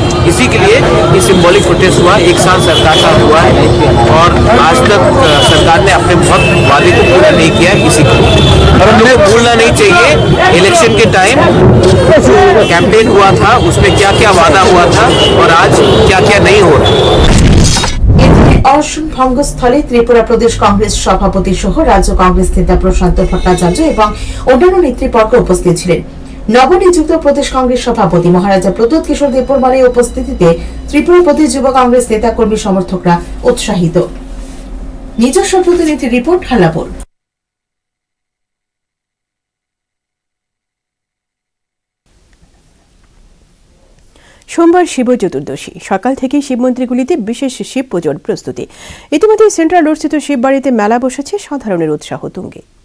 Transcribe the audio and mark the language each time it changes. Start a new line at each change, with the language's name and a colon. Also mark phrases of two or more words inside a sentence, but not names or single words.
Hindi: इसी के लिए ये
English: symbolic protest
Hindi: हुआ। 1 साल सरकार का हुआ है और आज तक सरकार ने अपने बहुत वादे को पूरा नहीं किया है। इसी को हमें भूलना नहीं चाहिए, इलेक्शन के टाइम जो कैंपेन हुआ था उसमें क्या क्या वादा हुआ था और आज क्या क्या नहीं हो रहा।
Bangla: অনশন ভঙ্গস্থলে ত্রিপুরা প্রদেশ কংগ্রেস সভাপতি সহ রাজ্য কংগ্রেস নেতা প্রশান্ত ভট্টাচার্য এবং অন্যান্য নেতৃবর্গ উপস্থিত ছিলেন। নবনিযুক্ত প্রদেশ কংগ্রেস সভাপতি মহারাজা প্রদ্যোৎ কিশোর দেববর্মার উপস্থিতিতে ত্রিপুরা প্রদেশ যুব কংগ্রেস নেতা কর্মী সমর্থকরা উৎসাহিত। নিজস্ব প্রতিনিধি রিপোর্ট, হাল্লাবোল। সোমবার শিব চতুর্দশী, সকাল থেকে শিব মন্দিরগুলিতে বিশেষ শিব পুজোর প্রস্তুতি। ইতিমধ্যে সেন্ট্রাল রোডস্থিত শিব বাড়িতে মেলা বসেছে, সাধারণের উৎসাহ তুঙ্গে।